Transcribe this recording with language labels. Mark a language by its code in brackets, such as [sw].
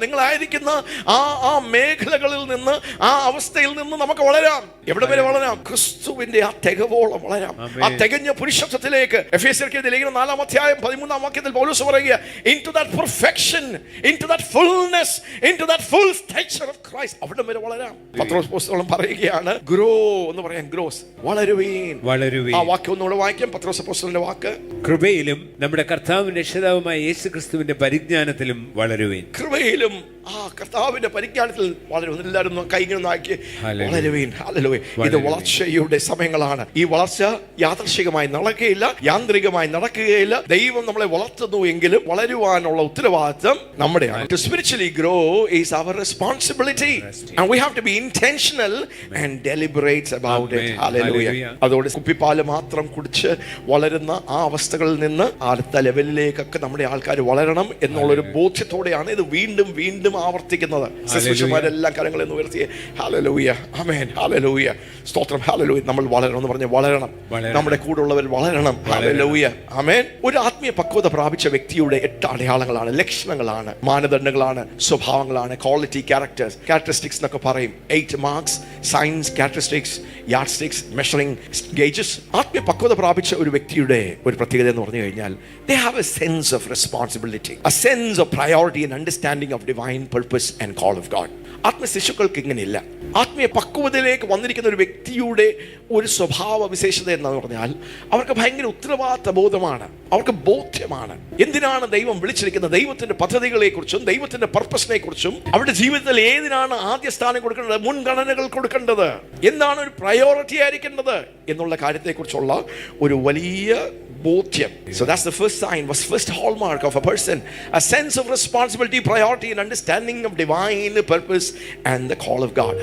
[ml] നിങ്ങളായിരിക്കുന്ന ആ മേഖലകളിൽ നിന്ന്, ആ അവസ്ഥയിൽ നിന്ന് നമുക്ക് വളരാം. എവിടെ വരെ വളരാം? ക്രിസ്തുവിന്റെ ആ തികവോളം വളരാം. ആ തികഞ്ഞ പുരുഷത്വത്തിലേക്ക്. എഫേസ്യർക്ക് ലേഖനം 4-ാം അധ്യായം 13-ാം വാക്യത്തിൽ പൗലോസ് പറയുക, [en] into that perfection, into that fullness, into that full stature of Christ. [ml] അവിടെ വരെ വളരാം. പത്രോസ് അപ്പോസ്തലൻ പറയുകയാണ്, ഗ്രോ എന്ന് പറയാൻ, ഗ്രോസ്, വളരുവീൻ. ആ വാക്യം ഒന്നുകൂടെ വായിക്കാം. പത്രോസ് അപ്പോസ്തലന്റെ വാക്ക്. കൃപയിലും നമ്മുടെ കർത്താവും രക്ഷിതാവുമായ യേശുക്രിസ്തുവിന്റെ പരിജ്ഞാനത്തിലും വളരുവീൻ. കൃപയിലും ആ കർത്താവിന്റെ പരിജ്ഞാനത്തിൽ വളരും. എല്ലാവരും കൈകൾ ആക്കി വളരുവീൻ. ഹല്ലേലൂയ. ഇത് വളർച്ചയുടെ സമയങ്ങളാണ്. ഈ വളർച്ച യാദൃശ്ചികമായി നടക്കുകയില്ല, യാന്ത്രികമായി നടക്കുകയില്ല. ദൈവം നമ്മളെ വളർത്തുന്നു എങ്കിലും വളരുവാനുള്ള ഉത്തരവാദിത്വം നമ്മുടെയാണ്. [en] To spiritually grow is our responsibility and we have to be intentional and deliberate about it. Hallelujah. [ml] അതോടെ കുപ്പിപ്പാല് മാത്രം കുടിച്ച് വളരുന്ന ആ അവസ്ഥകളിൽ നിന്ന് അടുത്ത ലെവലിലേക്കൊക്കെ നമ്മുടെ ആൾക്കാർ വളരണം എന്നുള്ളൊരു ബോധ്യത്തോടെയാണ് ഇത് വീണ്ടും വീണ്ടും ആവർത്തിക്കുന്നത്. ശുശ്രൂഷമാരെല്ലാം കരങ്ങളിൽ ഉയർത്തിയേ. ഹല്ലേലൂയ, ആമേൻ, ഹല്ലേലൂയ, സ്തോത്രം, ഹല്ലേലൂയ. നമ്മൾ വളരണം എന്ന് പറഞ്ഞ് വളരണം. നമ്മുടെ കൂടെ ഉള്ളവർ വളരണം. ഹല്ലേലൂയ, ആമേൻ. ഒരു ആത്മീയ പക്വത പ്രാപിച്ച വ്യക്തിയുടെ 8 അടയാളങ്ങളാണ്, ലക്ഷണങ്ങളാണ്, മാനദണ്ഡങ്ങളാണ്, സ്വഭാവങ്ങളാണ്, ക്വാളിറ്റി, ക്യാരക്ടറിസ്റ്റിക്സ് എന്നൊക്കെ പറയും. [en] 8 marks, science, characteristics, yardsticks, measuring gauges. [ml] ആത്മീയ പക്വത പ്രാപിച്ച ഒരു വ്യക്തിയുടെ ഒരു പ്രത്യേകത എന്ന് പറഞ്ഞു കഴിഞ്ഞാൽ [en] they have a sense of responsibility, a sense of priority and understanding of divine purpose and call of God. [ml] ആത്മീയ ശിശുക്കൾക്ക് ഇങ്ങനെയില്ല. ആത്മീയ പക്വതയിലേക്ക് വന്നിരിക്കുന്ന ഒരു വ്യക്തിയുടെ ഒരു സ്വഭാവ വിശേഷത എന്ന് പറഞ്ഞാൽ അവർക്ക് ഭയങ്കര ഉത്തരവാദിത്ത ബോധമാണ്. അവർക്ക് ബോധ്യമാണ് എന്തിനാണ് ദൈവം വിളിച്ചിരിക്കുന്നത്, ദൈവത്തിന്റെ പദ്ധതികളെ കുറിച്ചും ദൈവത്തിന്റെ പർപ്പസിനെ കുറിച്ചും, അവരുടെ ജീവിതത്തിൽ ഏതിനാണ് ആദ്യ സ്ഥാനം കൊടുക്കേണ്ടത്, മുൻഗണനകൾ കൊടുക്കേണ്ടത്, എന്താണ് ഒരു പ്രയോറിറ്റി ആയിരിക്കേണ്ടത് എന്നുള്ള കാര്യത്തെക്കുറിച്ചുള്ള ഒരു വലിയ ബോധ്യം. [en] So that's the first sign, was first hallmark of a person, a sense of responsibility, priority and understanding of divine purpose and the call of God.